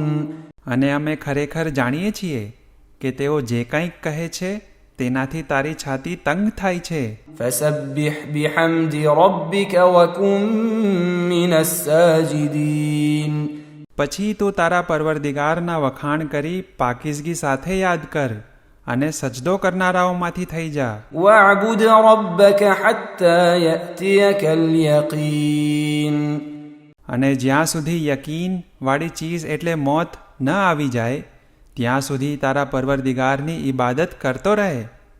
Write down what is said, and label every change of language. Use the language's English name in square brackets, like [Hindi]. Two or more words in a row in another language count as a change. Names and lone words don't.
[Gujarati] અને અમે ખરેખર જાણીએ છીએ કે તેઓ જે કંઈક કહે છે તેનાથી તારી છાતી તંગ થાય છે. [Arabic] فسبح بحمد ربك وكن من الساجدين. [Gujarati] પછી તું તારા પરવરદિગારના વખાણ કરી પાકીઝગી સાથે યાદ કર, અને સજદો કરનારાઓમાંથી થઈ જા. [Arabic] واعبد ربك حتى يأتيك اليقين. [Gujarati] અને જ્યાં સુધી યકીન વાળી ચીજ એટલે મોત ન આવી જાય ત્યાં સુધી તારા પરવરદિગારની ઇબાદત કરતો રહે.